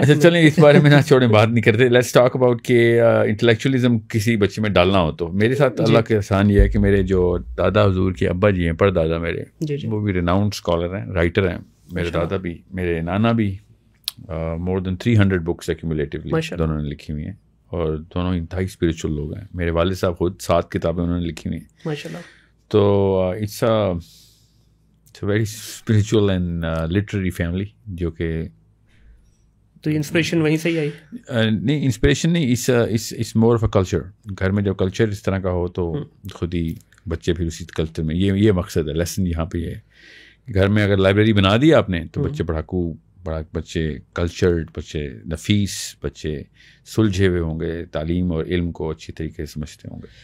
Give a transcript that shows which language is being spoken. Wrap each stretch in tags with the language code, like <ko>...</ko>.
<ur>اچھا چلیں اس بارے میں نہ چھوڑیں, بات نہیں کرتے.</ur> <en>let's talk about</en> <ur>کہ انٹلیکچوئلزم کسی بچے میں ڈالنا ہو. تو میرے ساتھ اللہ کے احسان یہ ہے کہ میرے جو دادا حضور کے ابا جی ہیں, پر دادا میرے, وہ بھی ریناؤنڈ اسکالر ہیں, رائٹر ہیں. میرے دادا بھی, میرے نانا بھی,</ur> <en>more than 300 books accumulatively</en> <ur>دونوں نے لکھی ہوئی ہیں, اور دونوں انتہائی اسپریچول لوگ ہیں. میرے والد صاحب خود 7 کتابیں انہوں نے لکھی ہوئی ہیں ماشاء اللہ.</ur> <en>تو it's a very spiritual and literary family,</en> <ur>جو کہ تو انسپریشن وہیں سے ہی آئی؟ نہیں انسپریشن نہیں,</ur> <en>Is more of a culture.</en> <ur>گھر میں جب کلچر اس طرح کا ہو تو خود ہی بچے پھر اسی کلچر میں, یہ مقصد ہے, لیسن یہاں پہ یہ ہے. گھر میں اگر لائبریری بنا دی آپ نے تو بچے پڑھاکو, بچے کلچرڈ, بچے نفیس, بچے سلجھے ہوئے ہوں گے, تعلیم اور علم کو اچھی طریقے سے سمجھتے ہوں گے.</ur>